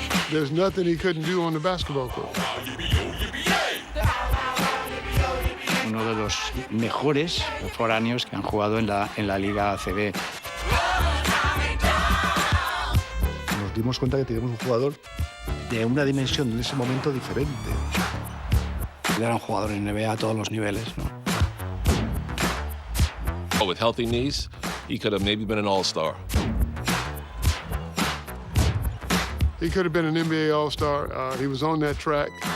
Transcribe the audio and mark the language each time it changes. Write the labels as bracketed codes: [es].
[en] There's nothing he couldn't do on the basketball court. [es] Uno de los mejores foráneos que han jugado en la Liga ACB. Nos dimos cuenta que teníamos un jugador de una dimensión en ese momento diferente. Era un jugador en NBA a todos los niveles, ¿no? [en] Oh, with healthy knees, he could have maybe been an all-star. He could have been an NBA All-Star. He was on that track.